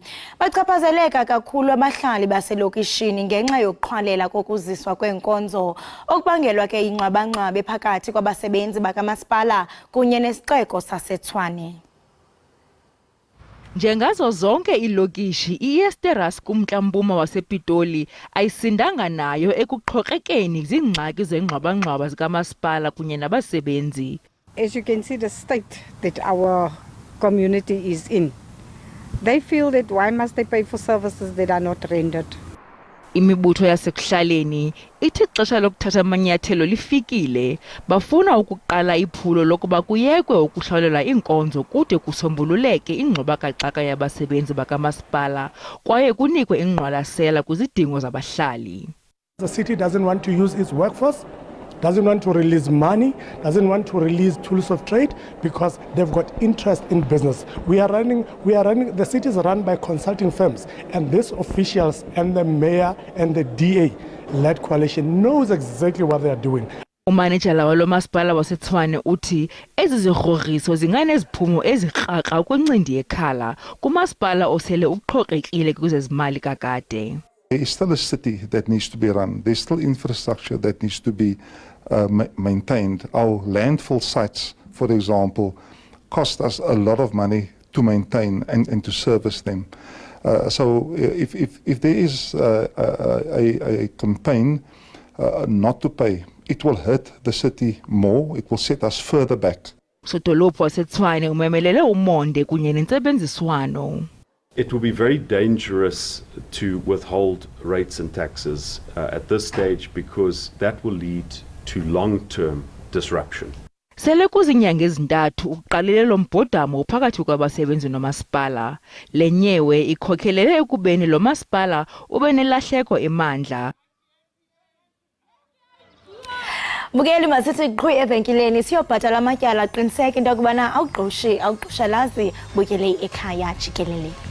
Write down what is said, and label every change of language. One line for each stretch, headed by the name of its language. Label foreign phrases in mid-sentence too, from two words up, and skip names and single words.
Xhosa: Bachaphazeleka kakhulu abahlali baselokishini ngenxa yokuqhwalela kokuziswa kweenkonzo okubangelwa ke ingxwabangxwabe phakathi kwabasebenzi bakamasipala kunye nesixeko saseTshwane. Njengazo zonke ilokishi, iEsteras kumntla-mpuma wasePitoli ayisindanga nayo ekuqhokrekeni zingxaki zengxwabangxwaba zikamasipala kunye nabasebenzi.
English: As you can see, the state that our community is in, they feel that why must they pay for services that are not rendered?
Xhosa: Imibutho yasekuhlaleni ithi ixesha lokuthatha amanyathelo lifikile. Bafuna ukuqala iphulo lokuba kuyekwe ukuhlawulelwa iinkonzo kude kusombululeke ingxubakaxaka yabasebenzi bakamasipala kwaye kunikwe ingqwalasela kwizidingo zabahlali.
English: The city doesn't want to use its workforce, doesn't want to release money, doesn't want to release tools of trade because they've got interest in business. The city is run by consulting firms, and these officials and the mayor and the DA-led coalition knows exactly what they are doing.
Xhosa: Umanejala walo masipala waseTshwane uthi ezi zigrogriso zinganeziphumo ezirhaqa kwincindi yekhala kumasipala osele uqhokrekile kwezezimali kakade.
English: There is still a city that needs to be run. There's still infrastructure that needs to be maintained. Our landfill sites, for example, cost us a lot of money to maintain and to service them. So if there is a campaign not to pay, it will hurt the city more. It will set us further back.
Xhosa: Sodolophu waseTshwane umemelele umonde kunye nentsebenziswano.
English: It will be very dangerous to withhold rates and taxes at this stage because that will lead to long-term disruption.
Xhosa: Sele kuzinyanga ezintathu uqalile lo mbhodamo phakathi kwabasebenzi nomasipala. Le nyewe ikhokhelele ekubeni lo masipala ube nelahleko emandla. Bukeli masithi qhwi evenkileni siyobhatala amatyala aqiniseke into yokubana awuqoshalazi bukele ekhaya jikelele.